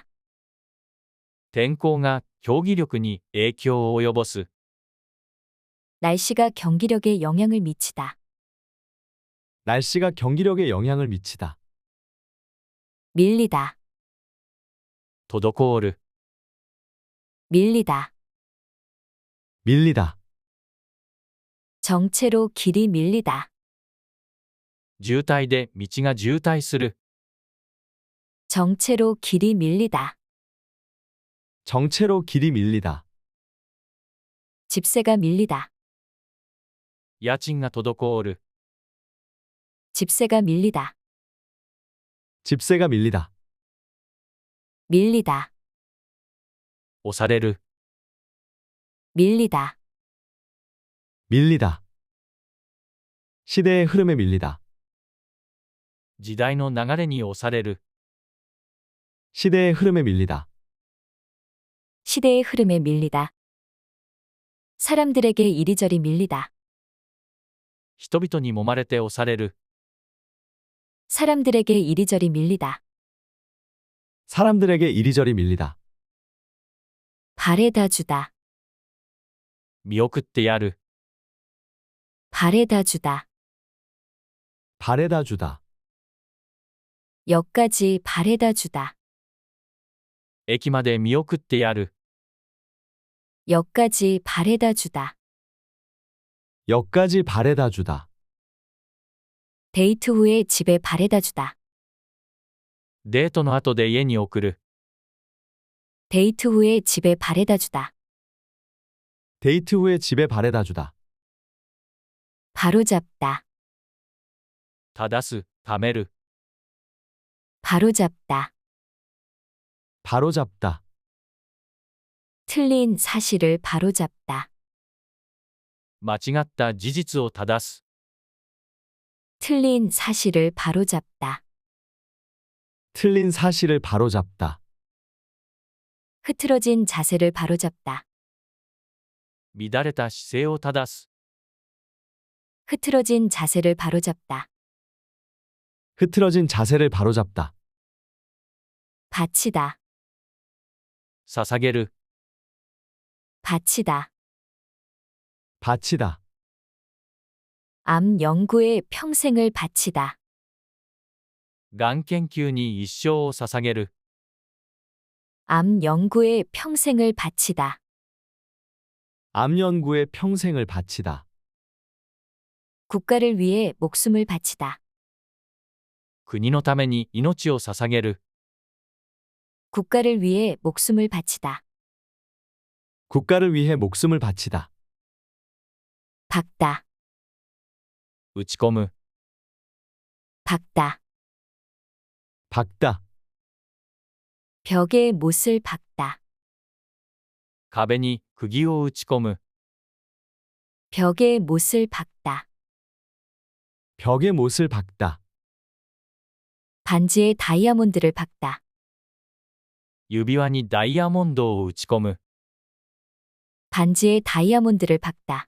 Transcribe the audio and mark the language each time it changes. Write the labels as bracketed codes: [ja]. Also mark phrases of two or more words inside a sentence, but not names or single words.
[ja] 天候が競技力に影響を及ぼす。 [ko] 날씨가 경기력에 영향을 미치다. 날씨가 경기력에 영향을 미치다. 밀리다. [ja] 滞る。 [ko] 밀리다. 밀리다. 정체로 길이 밀리다. [ja] 渋滞で道が渋滞する。 [ko] 정체로 길이 밀리다. 정체로 길이 밀리다. 집세가 밀리다. [ja] 家賃が滞る。 [ko] 집세가 밀리다. 집세가 밀리다. 밀리다. [ja] 押される。 [ko] 밀리다. 밀리다. 시대의 흐름에 밀리다. [ja] 時代の流れに押される。 [ko] 시대의 흐름에 밀리다. 시대의 흐름에 밀리다. 사람들에게 이리저리 밀리다. [ja] 人々に揉まれて押される。 [ko] 사람들에게 이리저리 밀리다. 사람들에게 이리저리 밀리다. 바래다 주다. [ja] 見送ってやる。 [ko] 바래다 주다. 바래다 주다. 역까지 바래다 주다. [ja] 駅まで見送ってやる。 [ko] 역까지 바래다 주다. 역까지 바래다 주다. 데이트 후에 집에 바래다 주다. [ja] デートの後で家に送る。 [ko] 데이트 후에 집에 바래다 주다. 데이트 후에 집에 바래다 주다. 바로잡다. [ja] 正す、ためる。 [ko] 바로잡다. 바로잡다. 틀린 사실을 바로잡다. [ja] 間違った事実を正す。 [ko] 틀린 사실을 바로잡다. 틀린 사실을 바로잡다. 흐트러진 자세를 바로잡다. [ja] 乱れた姿勢を正す。 [ko] 흐트러진 자세를 바로잡다. 흐트러진 자세를 바로잡다. 바치다. [ja] 捧げる。 [ko] 바치다. 바치다. 암 연구에 평생을 바치다. [ja] がん研究に一生を捧げる。 [ko] 암 연구에 평생을 바치다. 암 연구에 평생을 바치다. 국가를 위해 목숨을 바치다. [ja] 国のために命を捧げる。 [ko] 국가를 위해 목숨을 바치다. 국가를 위해 목숨을 바치다. 박다. [ja] 打ち込む。 [ko] 박다. 박다. 벽에 못을 박다. [ja] 壁に釘を打ち込む。 [ko] 벽에 못을 박다. 벽에 못을 박다. 반지에 다이아몬드를 박다. [ja] 指輪にダイヤモンドを打ち込む。 [ko] 반지에 다이아몬드를 박다.